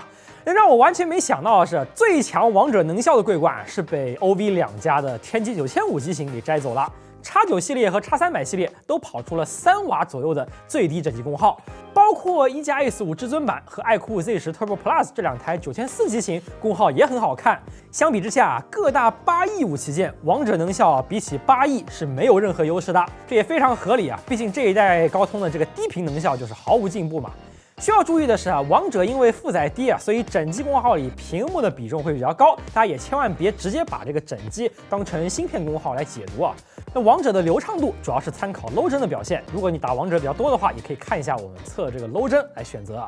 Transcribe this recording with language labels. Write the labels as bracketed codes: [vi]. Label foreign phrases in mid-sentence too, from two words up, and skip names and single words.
[zh] 那讓我完全沒想到的是，最強王者能效的桂冠是被 OV 兩家的天玑9500机型給摘走了。X9 系列和 X300 系列都跑出了3瓦左右的最低整機功耗，包括1+A15 至尊版和爱酷 Z10 Turbo Plus 這兩台9400機型功耗也很好看。相比之下，各大815旗艦王者能效比起8E是沒有任何優勢的，這也非常合理啊，畢竟這一代高通的這個低頻能效就是毫無進步嘛。需要注意的是啊，王者因為負載低啊，所以整機功耗裡屏幕的比重會比較高，大家也千萬別直接把這個整機當成芯片功耗來解讀啊。那王者的流暢度主要是參考 low 幀的表現，如果你打王者比較多的話，也可以看一下我們測這個 low 幀來選擇啊。